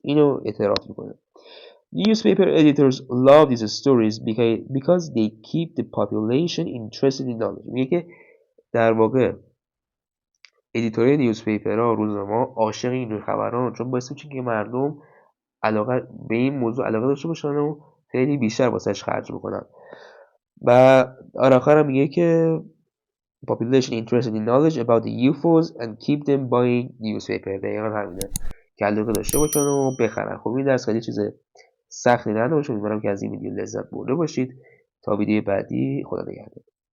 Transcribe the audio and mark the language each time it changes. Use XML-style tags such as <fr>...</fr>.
<fa>اینو اعتراف میکنه.</fa> <en>Newspaper editors love these stories because they keep the population interested in knowledge.</en> <fa>میگه که در واقع ادیتورهای نیوزپیپرها، روزنامه‌ها عاشق این خبران، چون باعث میشه که مردم علاقه به این موضوع علاقه داشته باشن و خیلی بیشتر واسش خرج بکنن. و آخرم میگه که</fa> <en>population interested in knowledge about the UFOs and keep them buying newspaper.</en> <fa>دقیقا همینه که علاقه داشته باشن و بخرن. خب این درس خیلی چیز سختی نداره. امیدوارم که از این ویدیو لذت برده باشید. تا ویدیو بعدی، خدا نگهدار.</fa>